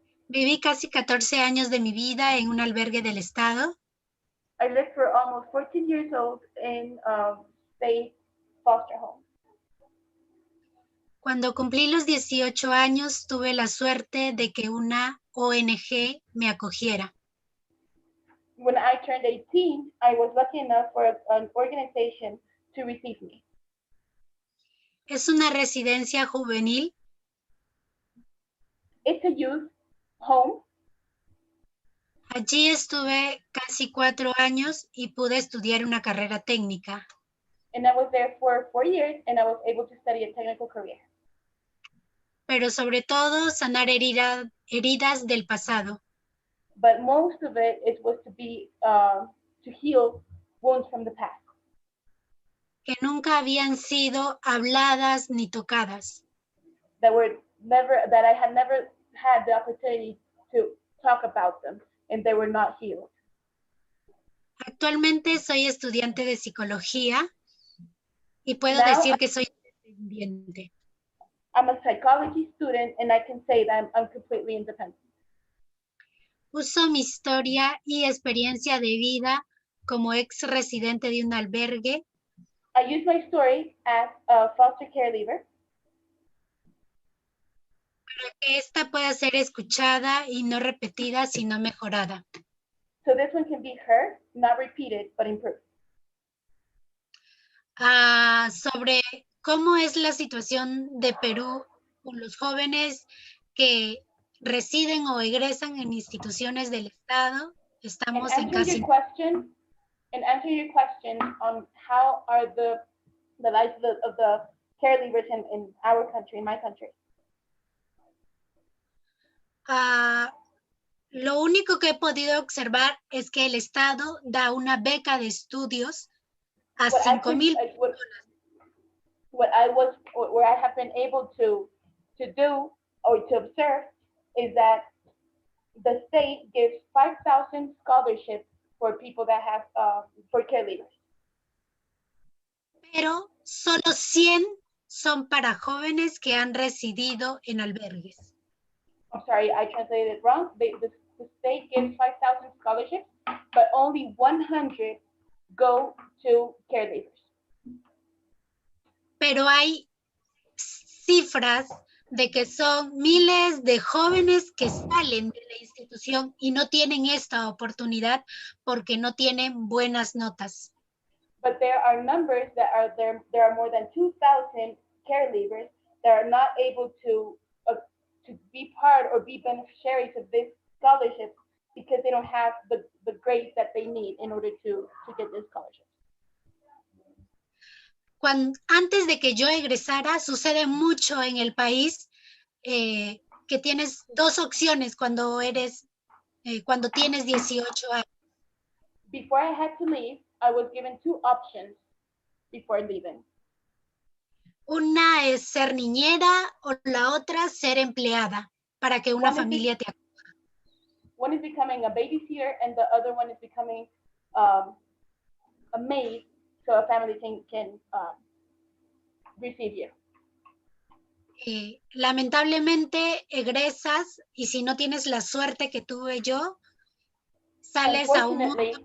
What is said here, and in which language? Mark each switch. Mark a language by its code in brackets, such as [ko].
[es] Viví casi 14 años de mi vida en un albergue del Estado. [en] I lived for almost 14 years old in state foster home. [es] Cuando cumplí los 18 años, tuve la suerte de que una ONG me acogiera. [en] when I turned 18, I was lucky enough for an organization to receive me. [es] Es una residencia juvenil. [en] It's a youth home. [es] Allí estuve casi 4 años y pude estudiar una carrera técnica. [en] And I was there for 4 years, and I was able to study a technical career. [es] Pero sobre todo sanar heridas del pasado. [en] But most of it was to heal wounds from the past. [es] Que nunca habían sido habladas ni tocadas. [en] That I had never had the opportunity to talk about them, and they were not healed. [es] Actualmente soy estudiante de psicología y puedo [en] Now, [es] decir que soy independiente. [en] I'm a psychology student, and I can say that I'm completely independent. [es] Uso mi historia y experiencia de vida como ex residente de un albergue [en] I use my story as a foster care leaver [es] para que esta pueda ser escuchada y no repetida, sino mejorada. [en] so this one can be heard, not repeated, but improved. [es] Sobre cómo es la situación de Perú con los jóvenes que residen o egresan en instituciones del Estado. Estamos en casi... [en] Answer your question on how are the lives of the care leavers in our country, in my country. [es] Lo único que he podido observar es que el Estado da una beca de estudios a 5,000 [en] Where I have been able to do or to observe is that the state gives 5,000 scholarships for people that have for care leavers. [es] Pero solo 100 son para jóvenes que han residido en albergues. [en] I'm sorry, I translated it wrong. The state gives 5,000 scholarships, but only 100 go to care leavers. [es] Pero hay cifras de que son miles de jóvenes que salen de la institución y no tienen esta oportunidad porque no tienen buenas notas. [en] But there are numbers that are there. There are more than 2,000 care leavers that are not able to be part or be beneficiaries of this scholarship because they don't have the grades that they need in order to get this scholarship. [es] Antes de que yo egresara, sucede mucho en el país que tienes dos opciones cuando tienes 18 años. [en] Before I had to leave, I was given 2 options before leaving. [es] Una es ser niñera o la otra ser empleada para que una familia te acoja. [en] One is becoming a babysitter and the other one is becoming a maid so a family can receive you. [es] Lamentablemente egresas y si no tienes la suerte que tuve yo, sales a un mundo.